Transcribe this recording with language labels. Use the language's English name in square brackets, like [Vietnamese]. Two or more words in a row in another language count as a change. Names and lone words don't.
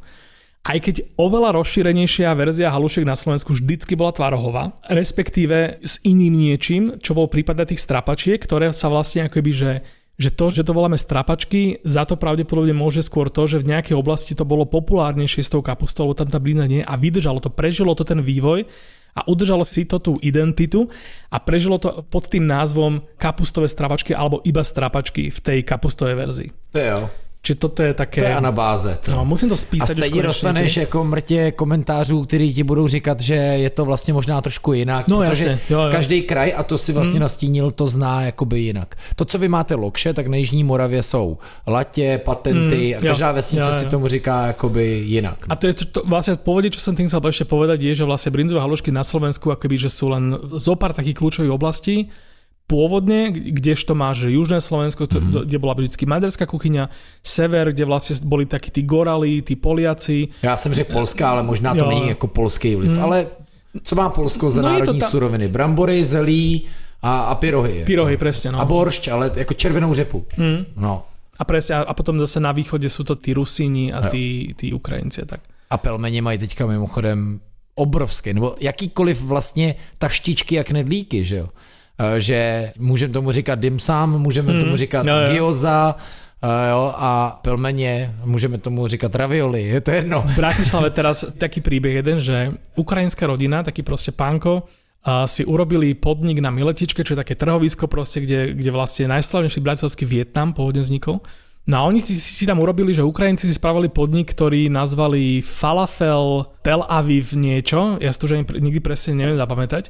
[Slovak] Aj keď oveľa rozšírenejšia verzia halušiek na Slovensku vždycky bola tvarohová, respektíve s iným niečím, čo bol prípad tých strapačiek, ktoré sa vlastne akoby, že to voláme strapačky, za to pravdepodobne môže skôr to, že v nejakej oblasti to bolo populárnejšie s tou kapustou, lebo tam tá brinza nie je a vydržalo to, prežilo to ten vývoj a udržalo si to tú identitu a prežilo to pod tým názvom kapustové strapačky alebo iba strapačky v tej kapustovej verzii. [Czech] To jo. [Slovak] Čiže toto je také... [Czech] To je anabáze. [Slovak] No, musím to spísať. [Czech] A stejně dostaneš jako mrtě komentářů, který ti budou říkat, že je to vlastně možná trošku jinak, no, protože jasně, jo. Každý kraj, a to si vlastně nastínil, to zná jakoby jinak. To, co vy máte Lokše, tak na Jižní Moravě jsou latě, patenty a každá vesnice si tomu říká jakoby jinak. [Slovak] A to je to vlastne povede, čo som tým chcel ešte povedať, je, že vlastne brinzové halušky na Slovensku akoby, že sú len zopár takých kľúčových oblastí. Pôvodne, kdežto máš južné Slovensko, kde bola vždycky maďarská kuchyňa, sever, kde vlastne boli takí tí Gorali, tí Poliaci. [Czech] Já jsem řekl Polská, ale možná to není jako polský vliv. Ale co má Polsko za národní suroviny? Brambory, zelí a pyrohy. [Slovak] Pyrohy, presne. No. [Czech] A boršť, ale jako červenou řepu. No. [Slovak] A presne, a potom zase na východe sú to tí Rusíni a tí Ukrajinci. [Czech] Tak. A pelmeni mají teďka mimochodem obrovské, nebo jakýkoliv vlastně taštičky jak knedlíky, že jo? Že můžeme tomu říkat dim sum, můžeme tomu říkat gyoza, jo, a pelmeně, můžeme tomu říkat ravioli, je to jedno. [Slovak] V Bratislave teraz taký príbeh jeden, že ukrajinská rodina, taký proste pánko, si urobili podnik na Miletičke, čo je také trhovisko proste, kde vlastne najslavnejší bratislavský Vietnam pôvodne vznikol. No a oni si tam urobili, že Ukrajinci si spravili podnik, ktorý nazvali Falafel Tel Aviv niečo, ja si to už nikdy presne neviem zapamätať.